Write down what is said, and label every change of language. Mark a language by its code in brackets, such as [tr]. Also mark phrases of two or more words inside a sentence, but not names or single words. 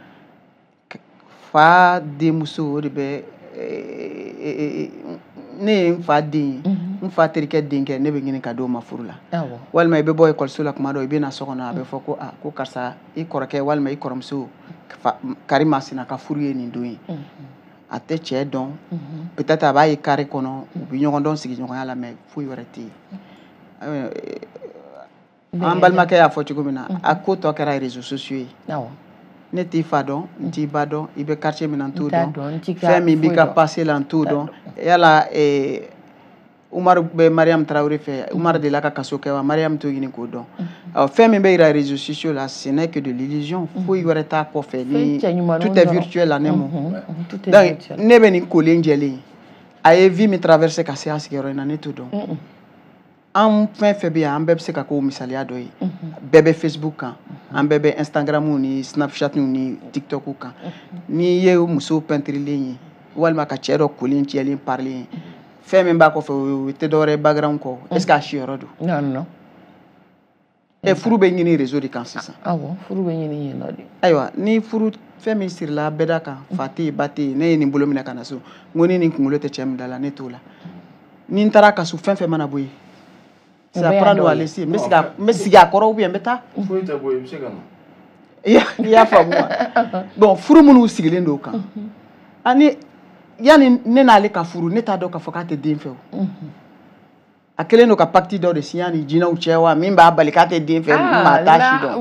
[bm] fa denmuso o de bɛ ne ye n fa den ye n fa terikɛ denkɛ ne bɛ ɲini ka d'o ma furu la walima i bɛ bɔ ekɔliso la kuma dɔ i bɛ na so kɔnɔ a bɛ fɔ ko ko karisa i kɔrɔkɛ walima i kɔrɔmuso kari masina ka furu ye nin don ye a tɛ cɛ dɔn peut-être a b'a ye carré kɔnɔ u bɛ ɲɔgɔn dɔn sigiɲɔgɔnya la mais foyi wɛrɛ tɛ yen an balimakɛ y'a fɔ cogo min na a ko tɔ kɛra [fr] réseaux sociaux [bm] ye ne t'i fa dɔn n t'i ba dɔn i bɛ quartier min na n t'o dɔn fɛn min b'i ka passé la n t'o dɔn yala Umaru bɛ Mariam Traoré fɛ Umaru de la ka kaso kɛ wa Mariam t'o ɲini k'o dɔn fɛn min bɛ yira [fr] réseaux sociaux [bm] la [fr] ce n'est que de [bm] l'illusion foyi wɛrɛ t'a kɔfɛ ni [fr] tout est virtuel [bm] la ne mɔ donc ne bɛ nin kolen jɛlen a ye vie min traversé ka se a sigiyɔrɔ in na ne t'o dɔn an fɛn fɛn bɛ yan an bɛɛ bɛ se ka k'o misaliya dɔ ye bɛɛ bɛ Facebook kan an bɛɛ bɛ Instagram ni Snapchat ni TikTok kan n'i ye muso pɛntirilen ye walima ka cɛ dɔ kolen jɛlen parilen ye fɛn min b'a kɔfɛ o tɛ dɔwɛrɛ ye background kɔ [fr] est-ce que [bm] a siyɔrɔ don non furu bɛ ɲini réseau de kan sisan furu bɛ ɲini yen nɔ de ayiwa ni furu fɛn min sirila bɛɛ da kan fa tɛ yen ba tɛ yen ne ye nin bolo minɛ ka na so n ko ni nin kunkolo tɛ cɛ min da la ne t'o la ni n taara kaso fɛn fɛn mana bɔ yen [fr] c'est à prendre ou à laisser [bm] n bɛ sigi a kɔrɔ [fr] ou bien [bm] n bɛ taa foyi tɛ bɔ yen i bɛ se ka na i y'a faamu wa bon furu minnu sigilen don o kan ani yani ne n'ale ka furu ne t'a dɔn k'a fɔ k'a tɛ den fɛ o a kelen don ka pacte dɔ de signé ni jinɛw cɛ wa min b'a bali k'a tɛ den fɛ maa t'a si dɔn